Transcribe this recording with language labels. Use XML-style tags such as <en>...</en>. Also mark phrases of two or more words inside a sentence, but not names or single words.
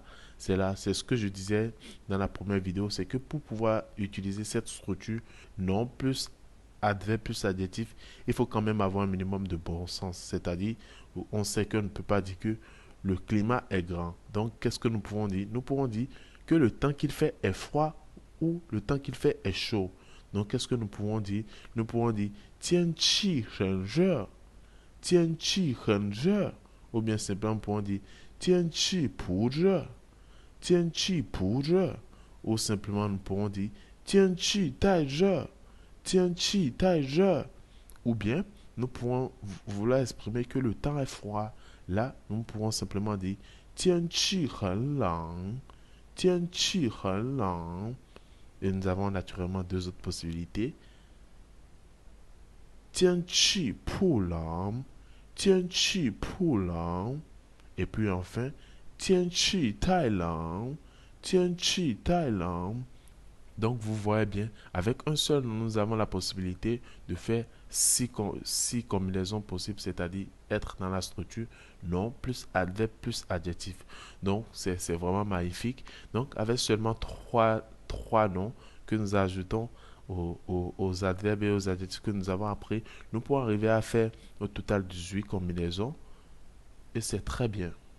<fr>C'est ce que je disais dans la première vidéo, c'est que pour pouvoir utiliser cette structure, nom plus adverbe plus adjectif, il faut quand même avoir un minimum de bon sens. C'est-à-dire, on sait qu'on ne peut pas dire que le climat est grand. Donc, qu'est-ce que nous pouvons dire? Nous pouvons dire que le temps qu'il fait est froid ou le temps qu'il fait est chaud. Donc, qu'est-ce que nous pouvons dire? Nous pouvons dire</fr> <zh>天气很热, 天气很热,</zh> <fr>ou bien simplement nous pouvons dire</fr> <zh>天气不热, 天气不热,</zh> <fr>ou simplement nous pouvons dire</fr> <zh>天气太热, 天气太热,</zh> <fr>ou bien nous pouvons vouloir exprimer que le temps est froid. Là, nous pouvons simplement dire</fr> <zh>天气很冷, 天气很冷.</zh> <fr>Et nous avons naturellement 2 autres possibilités.</fr> <zh>天气不冷，天气不冷.</zh> <fr>Et puis enfin,</fr> <zh>天气太冷, 天气太冷.</zh> <fr>Donc vous voyez bien, avec un seul, nous avons la possibilité de faire 6 combinaisons possibles, c'est-à-dire être dans la structure nom plus adverbe plus adjectif. Donc c'est vraiment magnifique. Donc avec seulement 3 noms que nous ajoutons aux adverbes et aux adjectifs que nous avons appris, nous pouvons arriver à faire au total 18 combinaisons et c'est très bien.</fr>